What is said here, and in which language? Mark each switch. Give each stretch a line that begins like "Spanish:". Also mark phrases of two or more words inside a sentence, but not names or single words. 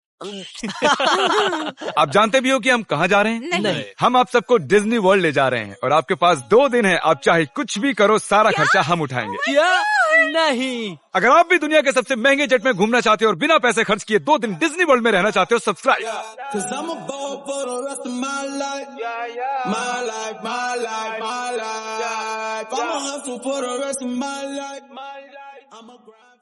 Hindi: आप जानते भी हो कि हम कहाँ जा रहे हैं? नहीं। हम आप सबको डिज्नी वर्ल्ड ले जा रहे हैं और आपके पास 2 दिन है। आप चाहे कुछ भी करो, सारा खर्चा हम उठाएंगे। क्या? नहीं। अगर आप भी दुनिया के सबसे महंगे जेट में घूमना चाहते हो और बिना पैसे खर्च किए 2 दिन डिज्नी वर्ल्ड में रहना चाहते हो, सब्सक्राइब।
English: I'ma hustle for the rest of my life.